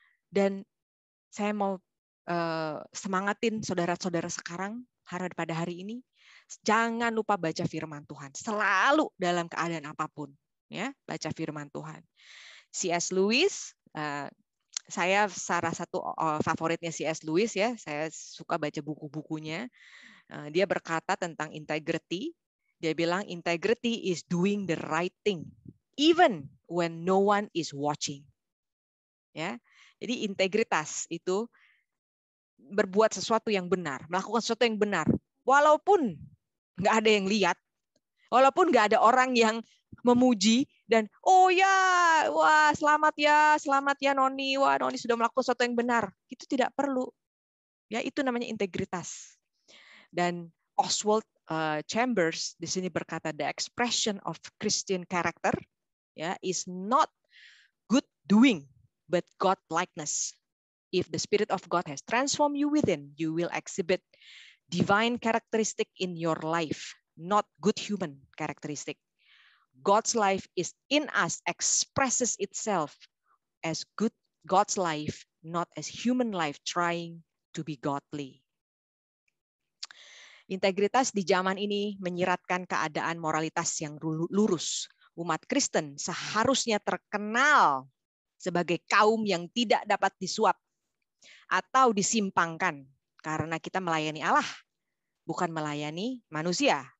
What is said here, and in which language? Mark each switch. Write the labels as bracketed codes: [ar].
[id] Dan saya mau semangatin saudara-saudara sekarang pada hari ini, jangan lupa baca firman Tuhan. Selalu dalam keadaan apapun, ya, baca firman Tuhan. C.S. Lewis, saya salah satu favoritnya C.S. Lewis ya. Saya suka baca buku-bukunya. Dia berkata tentang integrity. Dia bilang [en] integrity is doing the right thing even when no one is watching. Ya. [id] Jadi integritas itu berbuat sesuatu yang benar, melakukan sesuatu yang benar, walaupun nggak ada yang lihat, walaupun nggak ada orang yang memuji dan oh ya, wah selamat ya Noni, wah Noni sudah melakukan sesuatu yang benar. Itu tidak perlu. Ya, itu namanya integritas. Dan [en] Oswald Chambers [id] di sini berkata [en] the expression of Christian character ya is not good doing but God likeness. If the Spirit of God has transformed you within, you will exhibit divine characteristic in your life, not good human characteristic. God's life is in us, expresses itself as good God's life, not as human life trying to be godly. [id] Integritas di zaman ini menyiratkan keadaan moralitas yang lurus. Umat Kristen seharusnya terkenal sebagai kaum yang tidak dapat disuap atau disimpangkan karena kita melayani Allah, bukan melayani manusia.